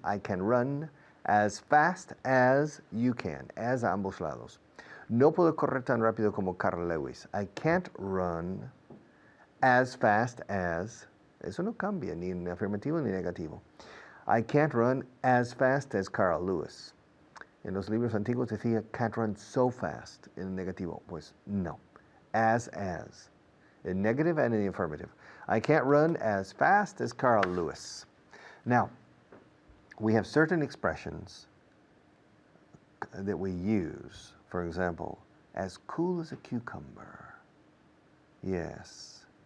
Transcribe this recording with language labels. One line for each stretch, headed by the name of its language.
English: I can run as fast as you can.
Spanish: As a ambos lados. No puedo correr tan rápido como Carl Lewis.
English: I can't run as fast as.
Spanish: Eso no cambia, ni en afirmativo ni negativo.
English: I can't run as fast as Carl Lewis.
Spanish: En los libros antiguos decía
English: can't run so fast
Spanish: en negativo. Pues no. As.
English: In negative and in the affirmative. I can't run as fast as Carl Lewis. Now, we have certain expressions that we use. For example, as cool as a cucumber. Yes.